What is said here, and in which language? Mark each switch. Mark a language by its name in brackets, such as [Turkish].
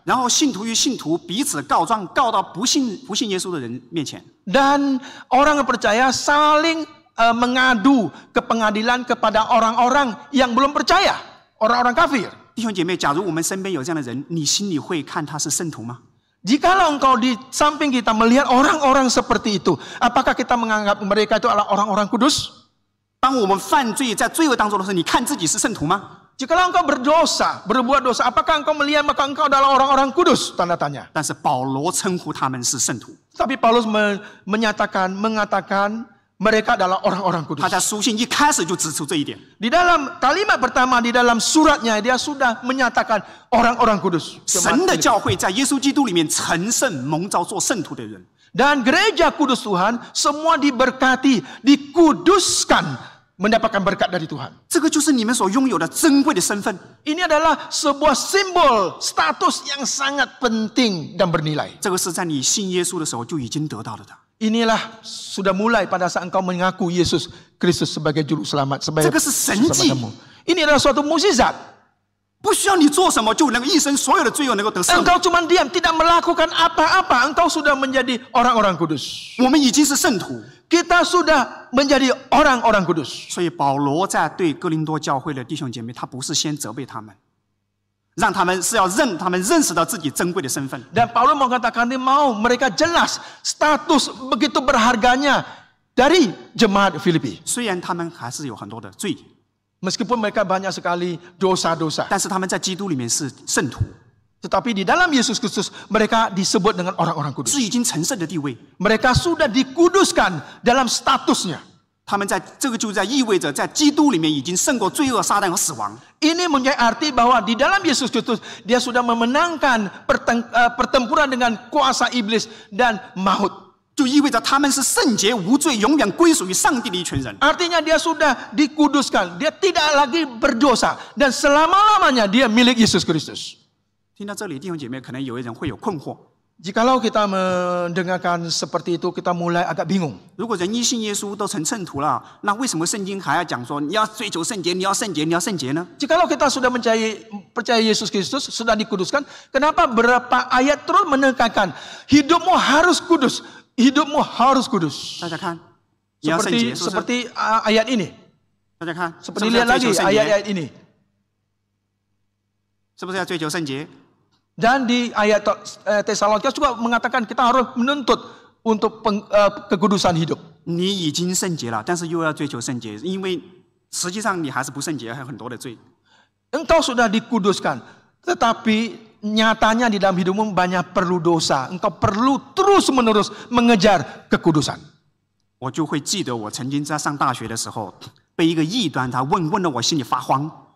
[Chinese] 然后信徒与信徒彼此告状，告到不信耶稣的人面前。 [Indonesian] Dan orang yang percaya saling mengadu ke pengadilan kepada orang-orang yang belum percaya, orang-orang kafir. [Chinese] 弟兄姐妹，假如我们身边有这样的人，你心里会看他是圣徒吗？ [Indonesian] Jikalau engkau di samping kita melihat orang-orang seperti itu, apakah kita menganggap mereka itu adalah orang-orang kudus? [Chinese] 当我们犯罪在罪恶当中的时候，你看自己是圣徒吗？ [Indonesian] Jikalau engkau berdosa, berbuat dosa, apakah engkau melihat maka engkau adalah orang-orang kudus? Tanda tanya. [Chinese] 但是保罗称呼他们是圣徒。 [Indonesian] Tapi Paulus mengatakan mereka adalah orang-orang kudus. [Chinese] 他在书信一开始就指出这一点。 [Indonesian] Di dalam kalimat pertama di dalam suratnya dia sudah menyatakan orang-orang kudus. [Chinese] 神的教会在耶稣基督里面成圣蒙召做圣徒的人， [Indonesian] Dan gereja kudus Tuhan semua diberkati, dikuduskan, mendapatkan berkat dari Tuhan. [Chinese] 这个就是你们所拥有的珍贵的身份。 [Indonesian] Ini adalah sebuah simbol status yang sangat penting dan bernilai. [Chinese] 这个是在你信耶稣的时候就已经得到了的。 [Indonesian] Inilah sudah mulai pada saat engkau mengaku Yesus Kristus sebagai juru selamat, sebagai [Chinese] 这个是神迹， [Indonesian] Ini adalah suatu mukjizat. [Chinese] 不需要你做什么就能够一生所有的罪恶能够得赦免。 [Indonesian] Engkau cuma diam, tidak melakukan apa-apa, engkau sudah menjadi orang-orang kudus. [Chinese] 我们已经是圣徒， [Indonesian] Kita sudah menjadi orang-orang kudus. [Chinese] 所以保罗在对哥林多教会的弟兄姐妹，他不是先责备他们，让他们是要让他们认识到自己珍贵的身份。 [Indonesian] Dan Paulus mengatakan dia mau mereka jelas status begitu berharganya dari jemaat Filipi. [Chinese] 虽然他们还是有很多的罪， [Indonesian] Meskipun mereka banyak sekali dosa-dosa. [Chinese] 但是他们在基督里面是圣徒， [Indonesian] Tetapi di dalam Yesus Kristus mereka disebut dengan orang-orang kudus. [Chinese] 是已经成圣的地位。 [Indonesian] Mereka sudah dikuduskan dalam statusnya. [Chinese] 他们在这个就在意味着在基督里面已经胜过罪恶、撒旦和死亡。 [Indonesian] Ini mempunyai arti bahwa di dalam Yesus Kristus dia sudah memenangkan pertempuran dengan kuasa iblis dan maut. [Chinese] 就意味着他们是圣洁无罪，永远归属于上帝的一群人。 [Indonesian] Artinya dia sudah dikuduskan, dia tidak lagi berdosa dan selama-lamanya dia milik Yesus Kristus. [Chinese] 听到这里，弟兄姐妹，可能有一人会有困惑： [Indonesian] Jikalau kita mendengarkan seperti itu, kita mulai agak bingung. [Chinese] 如果人一信耶稣都成圣徒了，那为什么圣经还要讲说你要追求圣洁，你要圣洁，你要圣洁呢？ [Indonesian] Jikalau kita sudah percaya Yesus Kristus, sudah dikuduskan, kenapa berapa ayat terus menekankan hidupmu harus kudus, hidupmu harus kudus? [Chinese] 大家看，你要圣洁，是不是？ [Indonesian] Seperti ayat ini. [Chinese] 大家看， [Indonesian] Seperti lihat lagi ayat-ayat ini. [Chinese] 是不是要追求圣洁？ [Indonesian] Dan di ayat Tesalonika juga mengatakan kita harus menuntut untuk kekudusan hidup. [Chinese] 你已经圣洁了，但是又要追求圣洁，因为实际上你还是不圣洁，还有很多的罪。 [Indonesian] Engkau sudah dikuduskan, tetapi nyatanya di dalam hidupmu banyak perlu dosa. Engkau perlu terus-menerus mengejar kekudusan. [Chinese] 我就会记得我曾经在上大学的时候，被一个异端他问得我心里发慌。